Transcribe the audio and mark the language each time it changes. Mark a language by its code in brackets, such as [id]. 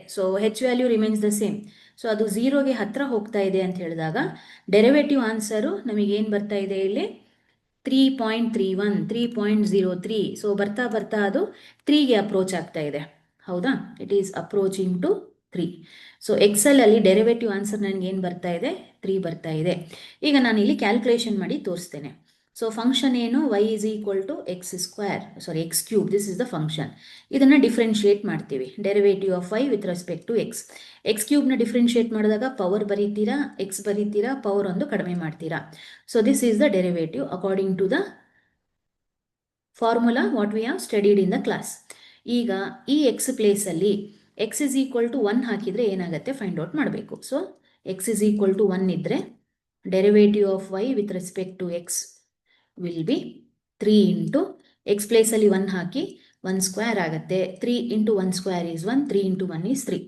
[en] So H value remains the same. [kn] So ಅದು 0ಗೆ ಹತ್ರ ಹೋಗ್ತಾ ಇದೆ ಅಂತ ಹೇಳಿದಾಗ ಡೆರಿವೇಟಿವ್ ಆನ್ಸರು ನಮಗೇನು ಬರ್ತಾ ಇದೆ ಇಲ್ಲಿ 3.31, 3.03. ಸೊ ಬರ್ತಾ ಬರ್ತಾ ಅದು 3ಗೆ ಅಪ್ರೋಚ್ ಆಗ್ತಾ ಇದೆ. ಹೌದಾ? [en] It is approaching to 3. [kn] So Excel ಅಲ್ಲಿ ಡೆರಿವೇಟಿವ್ ಆನ್ಸರ್ ನನಗೆ ಏನು ಬರ್ತಾ ಇದೆ? 3 ಬರ್ತಾ ಇದೆ. ಈಗ ನಾನು ಇಲ್ಲಿ ಕ್ಯಾಲ್ಕುಲೇಷನ್ ಮಾಡಿ ತೋರಿಸ್ತೇನೆ. ಸೊ ಫಂಕ್ಷನ್ ಏನು? [en] y is equal to x square, sorry x cube, this is the function. [kn] ಇದನ್ನು ಡಿಫ್ರೆನ್ಶಿಯೇಟ್ ಮಾಡ್ತೀವಿ. [en] Derivative of y with respect to x. [kn] X ಕ್ಯೂಬ್ನ differentiate ಮಾಡಿದಾಗ ಪವರ್ ಬರೀತೀರಾ, ಎಕ್ಸ್ ಬರೀತೀರಾ, ಪವರ್ ಒಂದು ಕಡಿಮೆ ಮಾಡ್ತೀರಾ. [en] So this is the derivative according to the formula what we have studied in the class. [kn] ಈಗ ಈ X ಪ್ಲೇಸಲ್ಲಿ X is equal to 1 ಹಾಕಿದರೆ ಏನಾಗುತ್ತೆ find out ಮಾಡಬೇಕು. So X is equal to 1 ಇದ್ದರೆ derivative of y with respect to X [en] will be 3 into x place [kn] ಅಲ್ಲಿ 1 ಹಾಕಿ 1 square ಆಗುತ್ತೆ. [en] 3 into 1 square is 1, 3 into 1 is 3.